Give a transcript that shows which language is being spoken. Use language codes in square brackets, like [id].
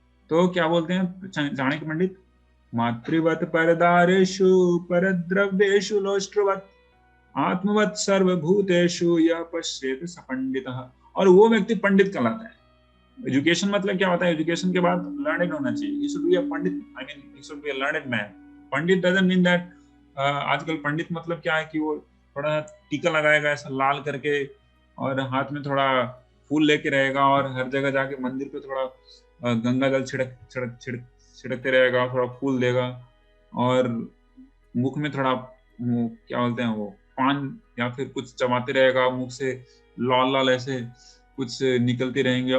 [hi] तो क्या बोलते हैं चाणक्य पंडित, [sa] मातृवत परदारेषु परद्रव्येषु लोष्ट्रवत् आत्मवत् सर्वभूतेषु यः पश्येत स पंडितः। [hi] और वो व्यक्ति पंडित कहलाता है। एजुकेशन मतलब क्या होता है, एजुकेशन के बाद लर्निंग होना चाहिए। [en] he should be a pandit, I mean he should be a learned man। [hi] Pandit [en] doesn't mean that [hi] आजकल पंडित मतलब क्या है कि वो थोड़ा टीका लगाएगा ऐसा लाल करके, और हाथ में थोड़ा फूल लेके रहेगा, और हर जगह जाके मंदिर पे थोड़ा गंगा जल छिड़कते रहेगा, थोड़ा फूल देगा, और मुख में थोड़ा क्या बोलते हैं वो पान या फिर कुछ चबाते रहेगा, मुख से लाल लाल ऐसे कुछ निकलते रहेंगे।